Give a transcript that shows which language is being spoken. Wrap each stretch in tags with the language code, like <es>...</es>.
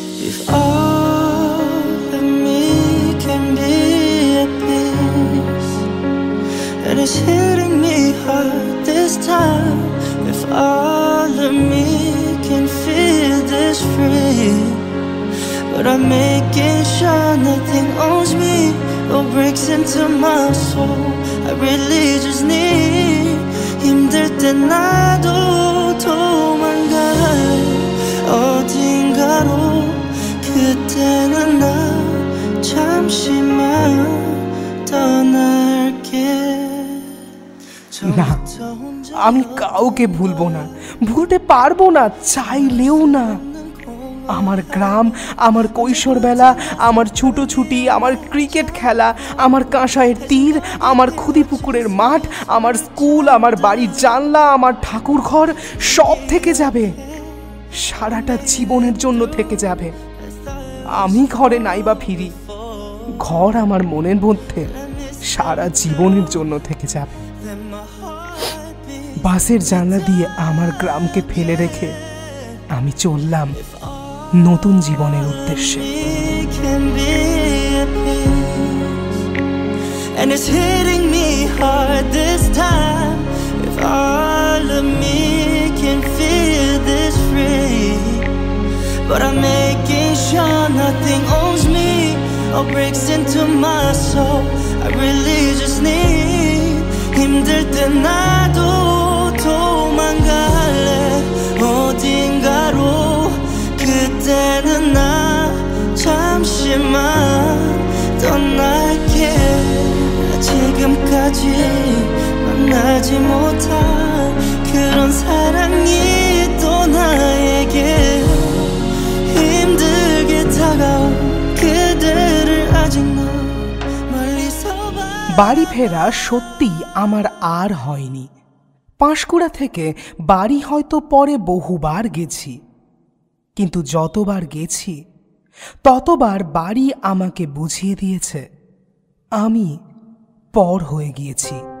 <en>If all of me can be at peace, and it's hitting me hard this time. If all of me can feel this free, but I'm making sure nothing owns me, no breaks into my soul. I really just need.</en> <ko>힘들 때 나도 도망갈 어딘가로. 그때는 나 잠시만 떠날게.</ko> <bn>না, আমি কাউকে ভুলবো না, ভুলতে পারবো না, চাইলেও না। আমার গ্রাম, আমার কৈশোরবেলা, আমার ছুটোছুটি, আমার ক্রিকেট খেলা, আমার কাঁসাইয়ের তীর, আমার খুদিপুকুরের মাঠ, আমার স্কুল, আমার বাড়ির জানলা, আমার ঠাকুর ঘর, সব থেকে যাবে। সারাটা জীবনের জন্য থেকে যাবে। আমি ঘরে নাইবা ফিরি, ঘর আমার মনের মধ্যে সারা জীবনের জন্য থেকে যাবে। বাসের জানলা দিয়ে আমার গ্রামকে ফেলে রেখে আমি চললাম নতুন জীবনের উদ্দেশ্যে।</bn> <en>And it's hitting me hard this time. If all of me can feel this free, but I'm making sure nothing owns me or breaks into my soul. I really just need.</en> <ko>힘들 때 나도 도망갈래 어딘가로. 그때는 나 잠시만 떠날게. 지금까지 만나지 못한 그런 사랑이 또 나에게 힘들게 다가온 그대를 아직 너 멀리서</ko> <bn>বাড়ি ফেরা সত্যি আমার আর হয়নি। পাঁশকুড়া থেকে বাড়ি হয়তো পরে বহুবার গেছি, কিন্তু যতবার গেছি ততবার বাড়ি আমাকে বুঝিয়ে দিয়েছে আমি পর হয়ে গিয়েছি।</bn>